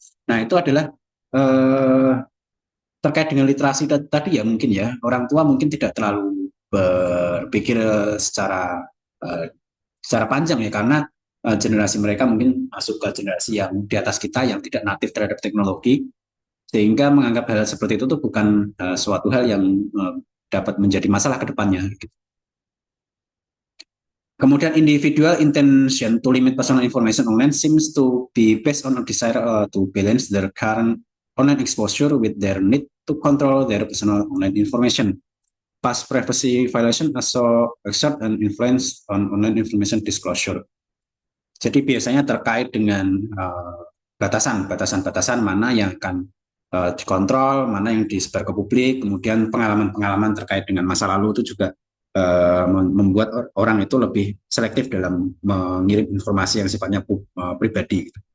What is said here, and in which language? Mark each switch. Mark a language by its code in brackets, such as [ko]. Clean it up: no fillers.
[id] Nah, itu adalah eh, terkait dengan literasi tadi ya, mungkin ya orang tua mungkin tidak terlalu berpikir eh, secara panjang ya, karena generasi mereka mungkin masuk ke generasi yang di atas kita yang tidak natif terhadap teknologi, sehingga menganggap hal seperti itu tuh bukan suatu hal yang dapat menjadi masalah ke depannya. Kemudian [en] individual intention to limit personal information online seems to be based on a desire to balance their current online exposure with their need to control their personal online information. Past privacy violation also exert an influence on online information disclosure. [id] Jadi biasanya terkait dengan batasan-batasan mana yang akan dikontrol, mana yang disebar ke publik, kemudian pengalaman-pengalaman terkait dengan masa lalu itu juga membuat orang itu lebih selektif dalam mengirim informasi yang sifatnya pribadi.